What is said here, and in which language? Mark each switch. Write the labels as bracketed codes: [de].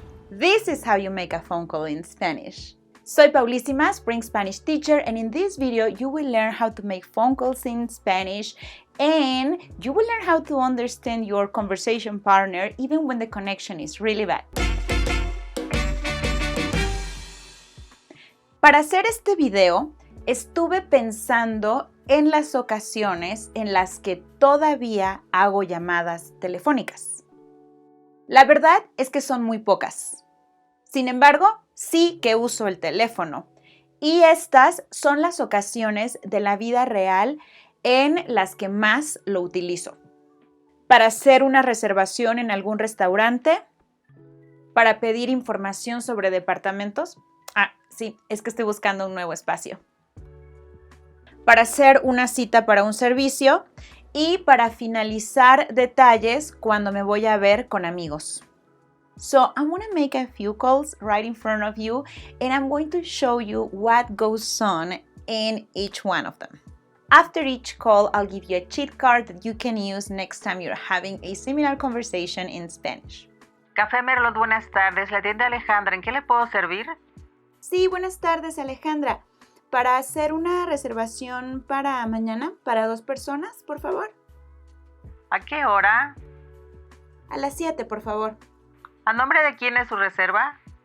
[en] This is how you make a phone call in Spanish. [es] Soy Paulísima, [en] Spring Spanish teacher, and in this video you will learn how to make phone calls in Spanish and you will learn how to understand your conversation partner even when the connection is really bad. [es] Para hacer este video, estuve pensando en las ocasiones en las que todavía hago llamadas telefónicas. La verdad es que son muy pocas. Sin embargo, sí que uso el teléfono. Y estas son las ocasiones de la vida real en las que más lo utilizo. Para hacer una reservación en algún restaurante, para pedir información sobre departamentos. Sí, es que estoy buscando un nuevo espacio. Para hacer una cita para un servicio y para finalizar detalles cuando me voy a ver con amigos. [en] So I'm going to make a few calls right in front of you and I'm going to show you what goes on in each one of them. After each call, I'll give you a cheat card that you can use next time you're having a similar conversation in Spanish. [es] Café Merlot, buenas tardes. La tienda Alejandra, ¿en qué le puedo servir? Sí, buenas tardes, Alejandra. Para hacer una reservación para mañana, para 2 personas, por favor. ¿A qué hora? A las 7, por favor. ¿A nombre de quién es su reserva?